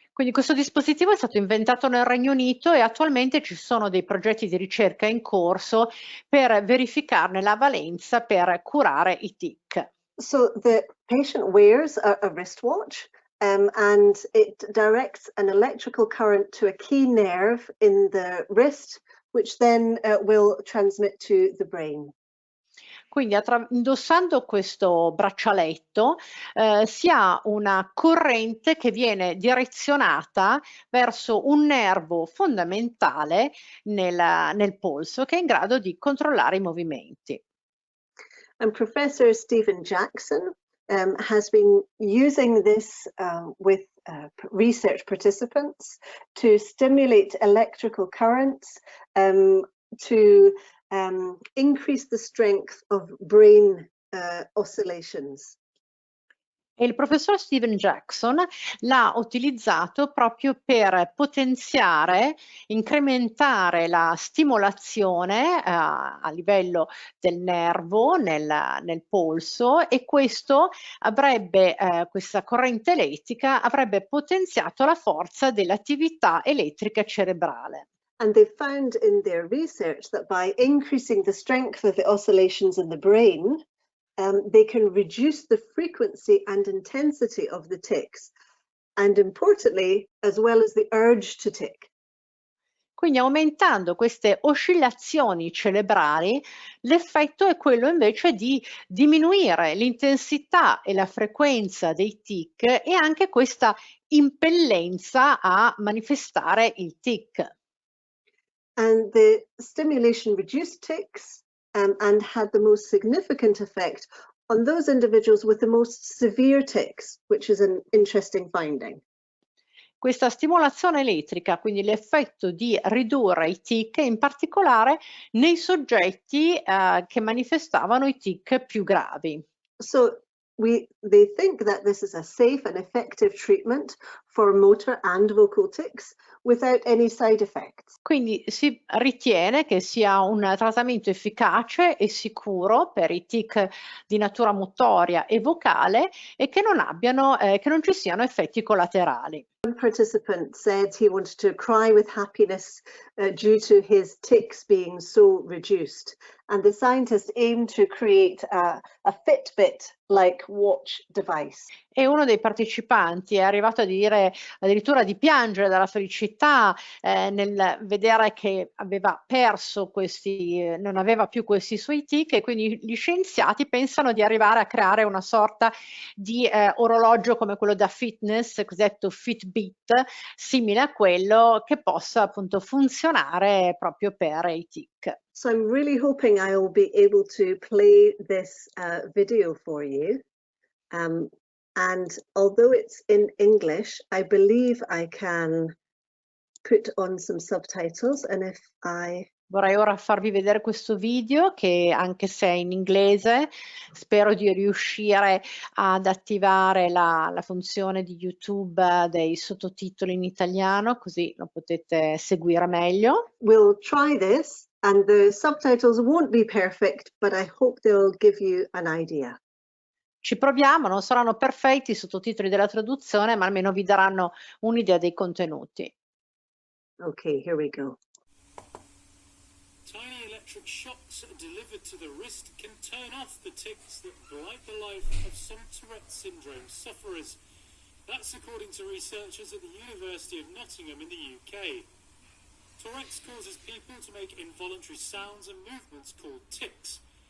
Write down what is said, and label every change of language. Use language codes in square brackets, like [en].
[it] Quindi questo dispositivo è stato inventato nel Regno Unito e attualmente ci sono dei progetti di ricerca in corso per verificarne la valenza per curare i tic. [en] So the patient wears a wristwatch and it directs an electrical current to a key nerve in the wrist, which then will transmit to the brain. [it] Quindi indossando questo braccialetto si ha una corrente che viene direzionata verso un nervo fondamentale nel polso, che è in grado di controllare i movimenti. [en] And Professor Stephen Jackson has been using this with research participants to stimulate electrical currents to increase the strength of brain oscillations. [it] E il professor Stephen Jackson l'ha utilizzato proprio per potenziare, incrementare la stimolazione a livello del nervo nel polso, e questo avrebbe, questa corrente elettrica avrebbe potenziato la forza dell'attività elettrica cerebrale. [en] And they found in their research that by increasing the strength of the oscillations in the brain, they can reduce the frequency and intensity of the tics, and importantly, as well as the urge to tic. [it] Quindi aumentando queste oscillazioni cerebrali, l'effetto è quello invece di diminuire l'intensità e la frequenza dei tic e anche questa impellenza a manifestare il tic. [en] And the stimulation reduced tics and had the most significant effect on those individuals with the most severe tics, which is an interesting finding. [it] Questa stimolazione elettrica, quindi l'effetto di ridurre i tic, in particolare nei soggetti che manifestavano i tic più gravi. [en] So they think that this is a safe and effective treatment for motor and vocal tics without any side effects. [it] Quindi si ritiene che sia un trattamento efficace e sicuro per i tic di natura motoria e vocale e che non ci siano effetti collaterali. [en] One participant said he wanted to cry with happiness due to his tics being so reduced, and the scientists aim to create a Fitbit-like watch device. [it] E uno dei partecipanti è arrivato a dire addirittura di piangere dalla felicità nel vedere che aveva perso non aveva più questi suoi tic, e quindi gli scienziati pensano di arrivare a creare una sorta di orologio come quello da fitness, cosiddetto Fitbit, simile a quello, che possa appunto funzionare proprio per i tic. [en] So I'm really hoping I'll be able to play this video for you. And although it's in English, I believe I can put on some subtitles, and if [it] Vorrei ora farvi vedere questo video che, anche se è in inglese, spero di riuscire ad attivare la funzione di YouTube dei sottotitoli in italiano, così lo potete seguire meglio. [en] We'll try this, and the subtitles won't be perfect, but I hope they'll give you an idea. [it] Ci proviamo, non saranno perfetti i sottotitoli della traduzione, ma almeno vi daranno un'idea dei contenuti. [en] Okay, here we go. Tiny electric shocks delivered to the wrist can turn off the tics that blight the life of some Tourette syndrome sufferers. That's according to researchers at the University of Nottingham in the UK. Tourette's causes people to make involuntary sounds and movements called tics.